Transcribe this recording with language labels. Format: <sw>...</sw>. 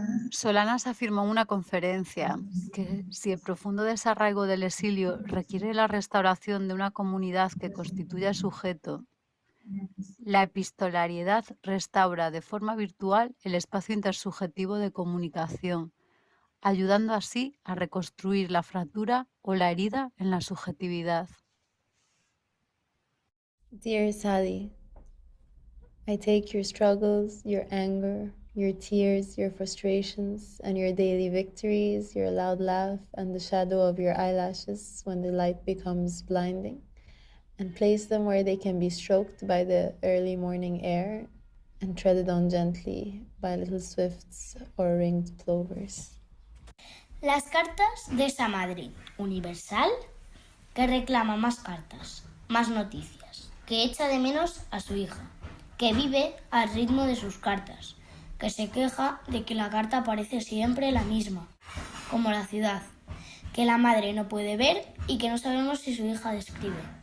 <es>Solanas afirmó en una conferencia que si el profundo desarraigo del exilio requiere la restauración de una comunidad que constituya sujeto, la epistolariedad restaura de forma virtual el espacio intersubjetivo de comunicación, ayudando así a reconstruir la fractura o la herida en la subjetividad.</es> <en>Dear Sally, I take your struggles, your anger, your tears, your frustrations, and your daily victories, your loud laugh, and the shadow of your eyelashes when the light becomes blinding, and place them where they can be stroked by the early morning air and treaded on gently by little swifts or ringed plovers.</en> <es>Las cartas de esa madre universal que reclama más cartas, más noticias, que echa de menos a su hija, que vive al ritmo de sus cartas, que se queja de que la carta parece siempre la misma, como la ciudad, que la madre no puede ver y que no sabemos si su hija describe.</es>